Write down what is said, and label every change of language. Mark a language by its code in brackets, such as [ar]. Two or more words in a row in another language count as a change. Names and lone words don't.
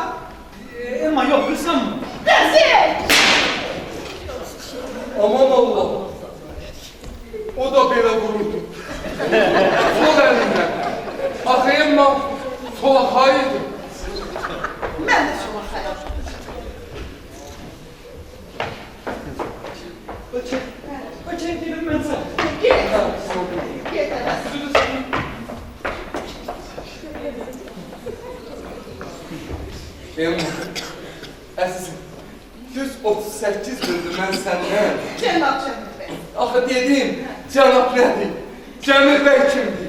[tr] Emma yok, kıskanma. [az] Rəzil! Aman Allah. O da belə vururdu. Sol əlindən. Axı Emma solakaydı. Mən də solakayam. [tr] Bakayım dedim ben sana. [az] Get. Get əvəz. Emma, əzizim, düz 38 gündür mən səndən. Cənab Cəmil bəy. Axı dedim, cənab nədir? Cəmil bəy kimdir?